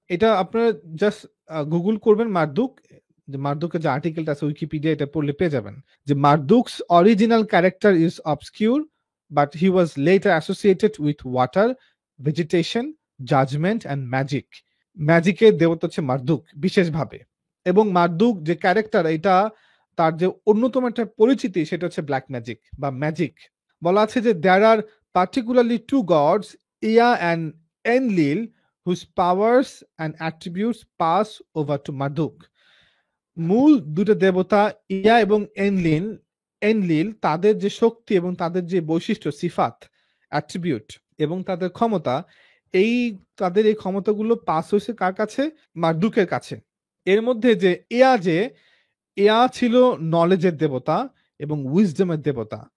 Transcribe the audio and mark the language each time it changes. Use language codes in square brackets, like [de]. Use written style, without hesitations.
[bn] এটা আপনারা just Google করবেন মারদুক, যে মারদুকের যে আর্টিকেলটা আছে উইকিপিডিয়া, এটা পড়লে পেয়ে যাবেন যে [en] Marduk's original character is obscure but he was later associated with water, vegetation, judgement and magic. [bn] ম্যাজিকের দেবতা হচ্ছে মারদুক বিশেষভাবে। এবং মারদুক যে ক্যারেক্টার, এটা তার যে অন্যতম একটা পরিচিতি সেটা হচ্ছে ব্ল্যাক ম্যাজিক বা ম্যাজিক। বলা আছে যে [en] There are particularly two gods, Ea and Enlil, whose powers and attributes pass over to Marduk. [bn] মূল দুটো দেবতা ইয়া এবং এনলিল তাদের যে শক্তি এবং তাদের যে বৈশিষ্ট্য, সিফাত, অ্যাট্রিবিউট এবং তাদের ক্ষমতা, তাদের এই ক্ষমতাগুলো পাস হয়েছে কার কাছে? মারদুকের কাছে। এর মধ্যে যে এয়া ছিল নলেজের দেবতা এবং উইজডমের দেবতা।